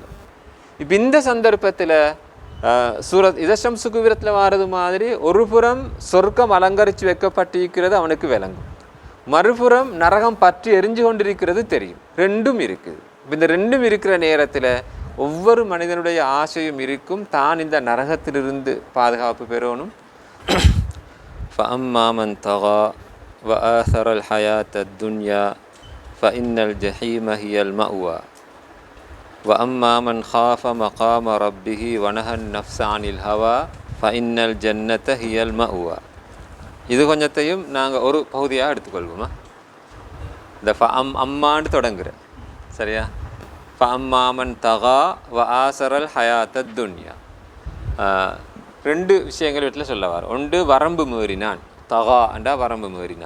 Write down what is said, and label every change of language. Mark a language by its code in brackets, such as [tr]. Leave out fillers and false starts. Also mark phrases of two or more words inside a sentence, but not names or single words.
[ta] இப்போ இந்த சந்தர்ப்பத்தில் சூரத் இதஷம்சுக்கு வீரத்தில் வாரது மாதிரி ஒரு புறம் சொர்க்கம் அலங்கரித்து வைக்கப்பட்டிருக்கிறது அவனுக்கு விளங்கும், மறுபுறம் நரகம் பற்றி எரிஞ்சு கொண்டிருக்கிறது தெரியும். ரெண்டும் இருக்குது. இந்த ரெண்டும் இருக்கிற நேரத்தில் ஒவ்வொரு மனிதனுடைய ஆசையும் இருக்கும், தான் இந்த நரகத்திலிருந்து பாதுகாப்பு பெறணும். [ar] فَأَمَّا مَنْ طَغَى وَآثَرَ الْحَيَاةَ الدُّنْيَا فَإِنَّ الْجَحِيمَ هِيَ الْمَأْوَى وَأَمَّا مَنْ خَافَ مَقَامَ رَبِّهِ وَنَهَى النَّفْسَ عَنِ الْهَوَى فَإِنَّ الْجَنَّةَ هِيَ الْمَأْوَى. [ta] இது கொஞ்சத்தையும் நாங்கள் ஒரு பகுதியாக எடுத்துக்கொள்வோமா? இந்த அம்மான்னு தொடங்குற சரியா? [ar] فأما من طغى وآثر الحياة الدنيا. [ta] 2 விஷயங்கள் வீட்டில் சொல்ல வர. ஒன்று வரம்பு மீறினான், தகா என்றா வரம்பு மீறினான்.